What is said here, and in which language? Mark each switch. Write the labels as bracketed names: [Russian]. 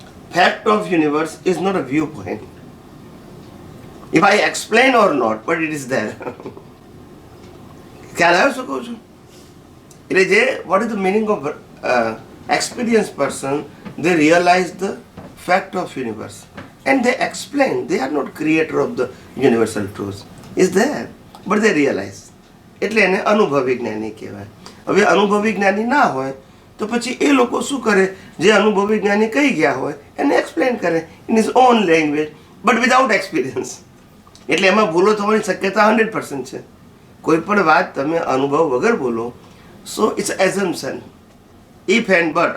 [English] Fact of universe is not a viewpoint. If I explain or not, but it is there. [Gujarati] ખ્યાલ આવ્યો શું કહું છું? એટલે જે [English] What is the meaning of experience person, they realize the fact of universe and they explain. They are not creator of the universal truth. Is there, but they realize. [Gujarati] એટલે એને અનુભવી જ્ઞાની કહેવાય. હવે અનુભવી જ્ઞાની ના હોય તો પછી એ લોકો શું કરે? જે અનુભવી જ્ઞાની કહી ગયા હોય એને એક્સપ્લેન કરે [English] In his own language, but without experience. [Gujarati] એટલે એમાં ભૂલો થવાની શક્યતા 100% છે. કોઈ પણ વાત તમે અનુભવ વગર બોલો, [English] So it's assumption, if and but.